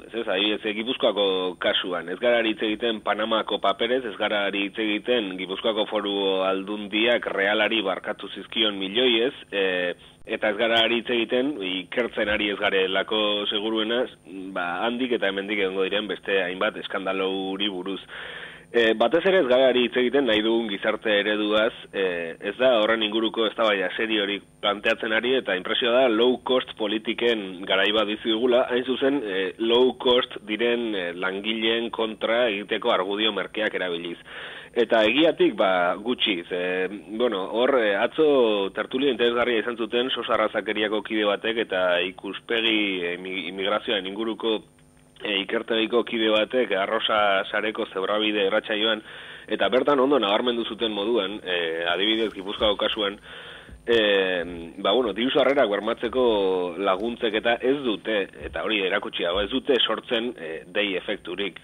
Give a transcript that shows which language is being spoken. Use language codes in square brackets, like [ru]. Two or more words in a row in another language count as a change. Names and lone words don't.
[eu] Ez Gipuzkoako kasuan, ez gara hitz egiten Panamako paperez, ez gara hitz egiten Gipuzkoako Foru Aldundiak realari barkatu zizkion milioiez, eta ez gara hitz egiten, ikertzen ari ez garelako seguruena, handik eta hemendik egongo diren beste hainbat eskandaluri buruz. Batez ere ez gara hitz egiten nahi dugun gizarte ereduaz, ez da horren inguruko eztabaida serio hori planteatzen ari, eta impresioa da [en] low cost [eu] politiken garaiba bizi dugula, hain zuzen [en] low cost [eu] diren langileen kontra egiteko argudio merkeak erabiliz. Eta egiatik, gutxi, hor, atzo tertulia interesgarria izan zuten sosarrazakeriako kide batek eta ikuspegi immigrazioaren inguruko ikertegiko kide batek Arrosa Sareko Zebrabide erratsaioan, eta bertan ondo nabarmendu zuten moduan, adibidez Gipuzkoako kasuan, diru sarrerak bermatzeko laguntzek eta ez dute, eta hori erakutsi dago, ez dute sortzen dei efekturik.